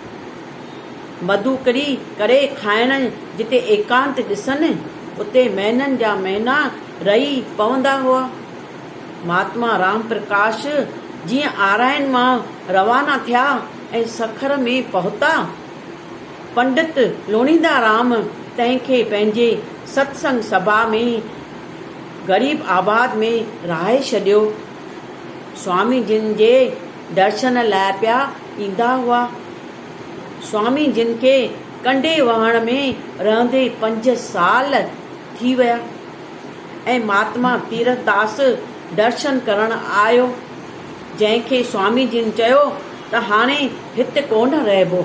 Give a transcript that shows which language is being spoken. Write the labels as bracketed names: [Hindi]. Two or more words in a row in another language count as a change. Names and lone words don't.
[Sindhi] मधुकरी करे खाइण जिते एकांत ॾिसनि उते महीननि जा महीना रही पवंदा हुआ। महात्मा राम प्रकाश जीअं आरायन मां रवाना थिया ऐं सखर में पहुता, पंडित लोणींदा राम तंहिंखे पंहिंजे सत्संग सभा में ग़रीब आबाद में रहाए छॾियो। स्वामी जिन जे दर्शन लाइ पिया ईंदा हुआ। स्वामी जिन खे कंडे वहण में रहंदे 5 साल थी विया ऐं महात्मा तीरथदास दर्शन करण आयो, जंहिंखे स्वामी जिन चयो त हाणे हिते कोन रहिबो।